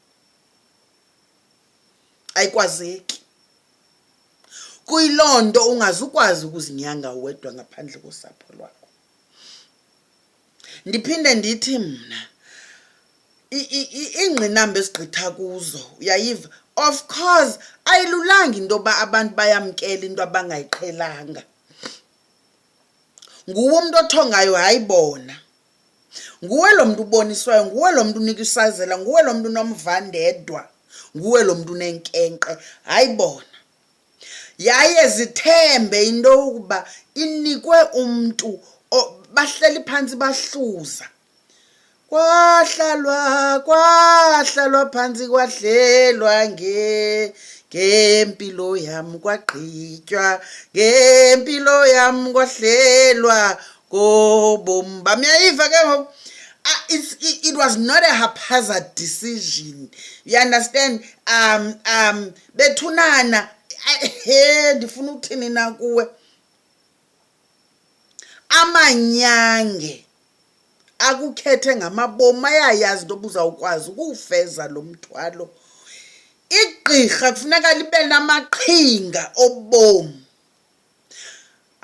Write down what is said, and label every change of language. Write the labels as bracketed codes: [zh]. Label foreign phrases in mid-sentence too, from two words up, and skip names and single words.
[xh] Ayikwazeki. Kuyiloo nto ungazukwazi ukuzinyanga wedwa ngaphandle kosapho lwakho. Ndiphinde ndithi mna iingqinamba esigqitha kuzo, uyayiva? [en] Of course [xh] ayilulanga into yoba abantu bayamkela into abangayiqhelanga. Nguwe umntu othongayo, hayi bona. Nguwe lo mntu uboniswayo, nguwe lo mntu unika isazela, nguwe lo mntu unomvandedwa, nguwe lo mntu unenkenkqe, hayi bona. Yaye zithembe into yokuba inikwe umntu, bahleli phantsi bahluza. Kwahlalwa phantsi kwahlelwa ngempilo yam, kwagqitywa ngempilo yam, kwahlelwa ngobomi bam. Uyayiva ke ngoku? [en] It was not a haphazard decision, you understand? [xh] Bethunana, ndifuna ukuthini na kuwe? Amanyange akukhethe ngamabomi, ayayazi into obuzawukwazi ukuwufeza lo mthwalo. Igqirha kufuneka libe namaqhinga obomi.